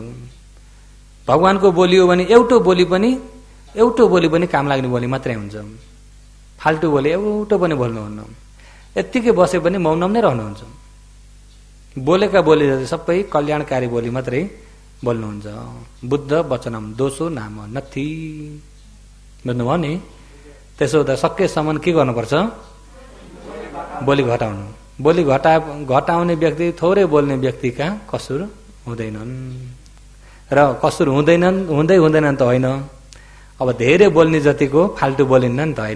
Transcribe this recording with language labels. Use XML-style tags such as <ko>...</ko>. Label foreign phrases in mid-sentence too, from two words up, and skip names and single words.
<ne>भगवानको बोली हो भने एउटो बोली पनि काम लाग्ने बोली मात्रै हुन्छ। फाल्टु बोली एउटो पनि बोल्नुहुन्न, यत्तिकै बसे पनि मौनम नै रहनुहुन्छ। बोलेका बोली सबै कल्याणकारी बोली मात्रै बोल्नुहुन्छ।</ne> <pi>बुद्ध वचनम दोषो नाम नथी,</pi> <ne>बुझ्नुभयो नि? त्यसो हुँदा सकेसम्म के गर्नुपर्छ? बोली घटाउनु। बोली घटाउने व्यक्ति, थोरै बोल्ने व्यक्तिका कसुर हुँदैनन्। र कसुर हुँदैनन् त होइन, अब धेरै बोल्ने जतिको फाल्टु बोलिन्न नि त, होइन?</ne>